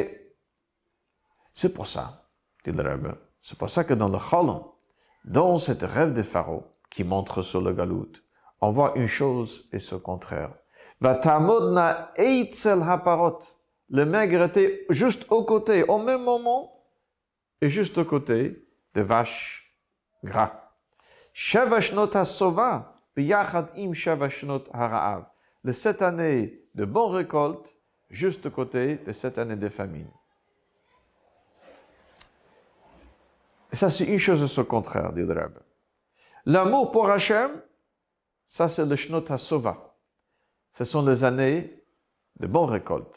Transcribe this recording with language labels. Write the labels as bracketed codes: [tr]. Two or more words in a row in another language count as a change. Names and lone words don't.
[fr] C'est pour ça, dit le Rebbe, c'est pour ça que dans le Chalom, dans cet rêve de Pharaon, qui montre sur le Galout, on voit une chose et son contraire. [he] ותעמודנה אצל הפרות. [fr] Le maigre était juste au côté, au même moment, et juste au côté des vaches gras. [he] שבע שנות השובע, ביחד עם שבע שנות הרעב. [fr] Les 7 années de bonne récolte, juste à côté de 7 années de famine. Et ça, c'est une chose de ce contraire, dit le Rebbe. L'amour pour Hachem, ça, c'est le [he] שנות השובע. [fr] Ce sont les années de bonne récolte.